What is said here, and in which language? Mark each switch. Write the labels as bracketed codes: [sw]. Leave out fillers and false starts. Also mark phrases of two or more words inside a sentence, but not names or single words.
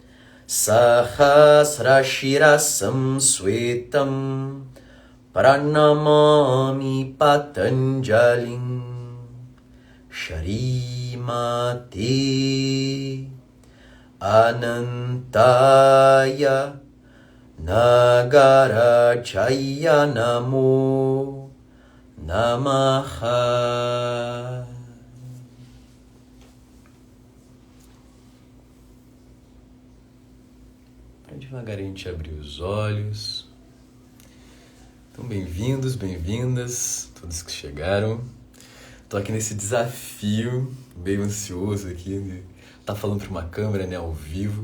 [sa] Sahasrashirasam swetam Pranamami Patanjalim Sharimate Anantaya Nagarachaya Namo Namaha. [pt] Devagarinho a gente abrir os olhos. Então, bem-vindos, bem-vindas, todos que chegaram. Tô aqui nesse desafio, meio ansioso aqui, de tá falando para uma câmera, né, ao vivo.